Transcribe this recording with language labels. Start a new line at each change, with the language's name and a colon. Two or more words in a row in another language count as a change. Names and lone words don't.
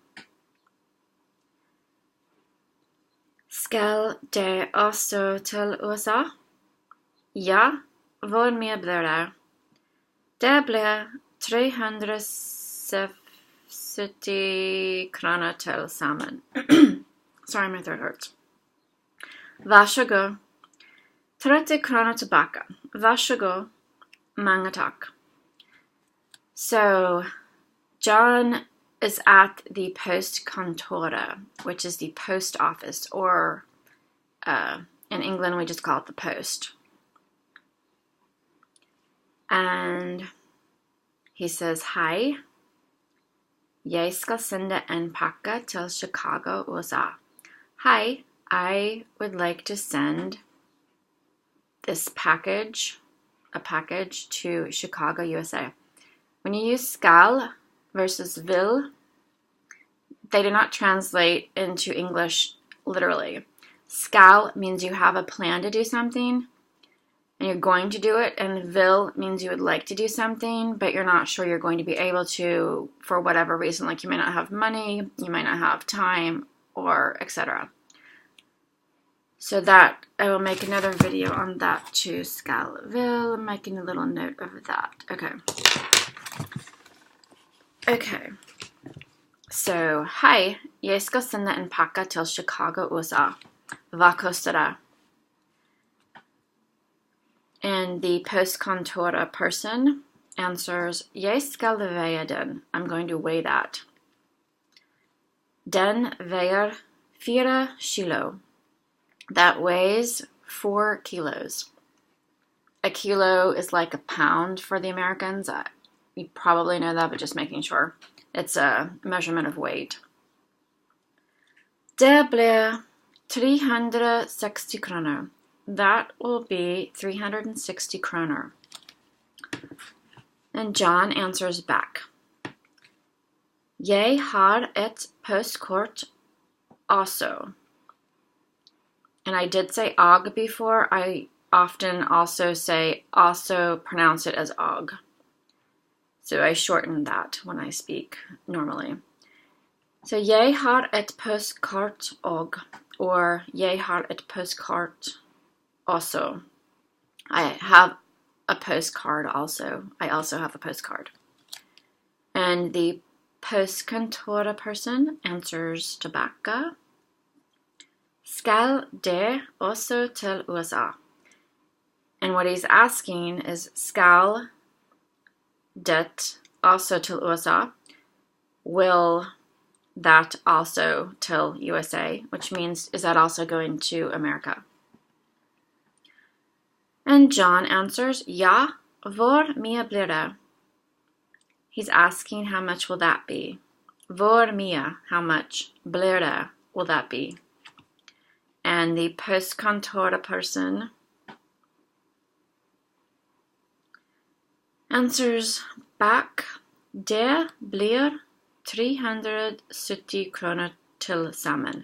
Norwegian: Skal det også til USA? Ja, hvor mye blir det? Det blir 370 kroner til sammen.
English: Sorry, my throat hurts.
Norwegian: Vær så god. 30 kroner tilbake. Vær så god. Mange takk.
English: So, John is at the postkontoret, which is the post office, or in England we just call it the post. And he says, Hi,
Norwegian: jeg skal sende en pakke til Chicago, USA.
English: Hi, I would like to send this package, a package to Chicago, USA. When you use skal versus vil, they do not translate into English literally. Skal means you have a plan to do something, and you're going to do it, and vil means you would like to do something, but you're not sure you're going to be able to for whatever reason, like you may not have money, you might not have time, or etc. So that, I will make another video on that too,
Norwegian: skal, vil,
English: I'm making a little note of that. Okay, so,
Norwegian: hei, jeg skal sende en pakke til Chicago, USA. Hva koster det?
English: And the postkontoret person answers,
Norwegian: jeg skal veie den.
English: I'm going to weigh that.
Norwegian: Den veier 4 kilo.
English: That weighs 4 kilos. A kilo is like a pound for the Americans. You probably know that, but just making sure. It's a measurement of weight.
Norwegian: Det blir 360 kroner.
English: That will be 360 kroner. And John answers back.
Norwegian: Jeg har et postkort also.
English: And I did say og before. I often also pronounce it as og. So I shorten that when I speak normally.
Norwegian: So jeg har et postkort og, or jeg har et postkort also.
English: I have a postcard also. I also have a postcard. And the postkontoret person answers tilbake.
Norwegian: Skal det også til USA?
English: And what he's asking is,
Norwegian: skal det also til USA?
English: Will that also till USA? Which means, is that also going to America? And John answers,
Norwegian: ja, hvor mye blir det?
English: He's asking, how much will that be?
Norwegian: Hvor mye,
English: how much,
Norwegian: blir det,
English: will that be? And the postkontoret person answers back,
Norwegian: det blir 370 kroner til sammen.